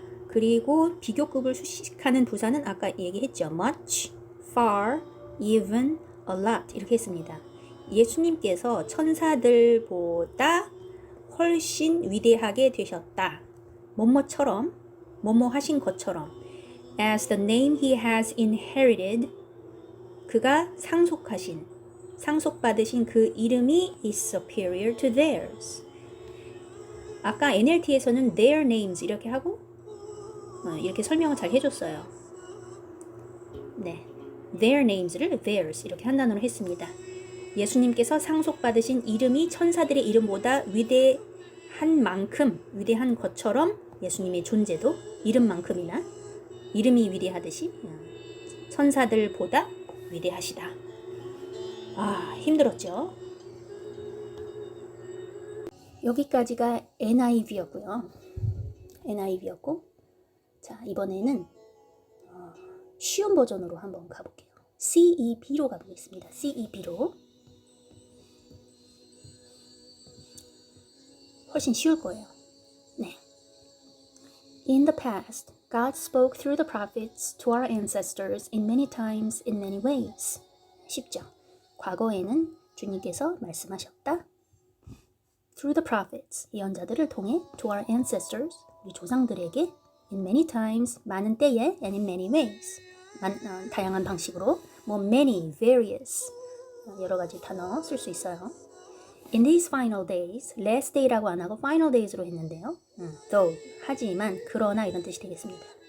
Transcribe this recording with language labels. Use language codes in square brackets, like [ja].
[ko] 그리고 비교급을 수식하는 부사는 아까 얘기했죠. [en] much, far, even, a lot [ko] 이렇게 했습니다. 예수님께서 천사들보다 훨씬 위대하게 되셨다. 뭐뭐처럼, 뭐뭐 하신 것처럼. [en] As the name he has inherited, [ko] 그가 상속받으신 그 이름이 [en] is superior to theirs. [ko] 아까 NLT에서는 their names 이렇게 하고 이렇게 설명을 잘 해줬어요. 네, their names를 theirs 이렇게 한 단어로 했습니다. 예수님께서 상속받으신 이름이 천사들의 이름보다 위대한 만큼, 위대한 것처럼 예수님의 존재도 이름만큼이나 이름이 위대하듯이 천사들보다 위대하시다. 아, 힘들었죠? 여기까지가 NIV였고요. NIV였고, 자, 이번에는 쉬운 버전으로 한번 가볼게요. CEB로 가보겠습니다. CEB로. 훨씬 쉬울 거예요. 네. [en] In the past, God spoke through the prophets to our ancestors in many times, in many ways. [ko] 쉽죠? 과거에는 주님께서 말씀하셨다. [en] Through the prophets, [ko] 예언자들을 통해 [en] to our ancestors, [ko] 우리 조상들에게 [en] in many times, [ko] 많은 때에 [en] and in many ways, [ko] 다양한 방식으로 뭐 many, various, 여러 가지 단어 쓸 수 있어요. [en] In these final days, last day라고 [ko] 안 하고 [en] final days로 했는데요. [ko] though, 하지만, 그러나 이런 뜻이 되겠습니다.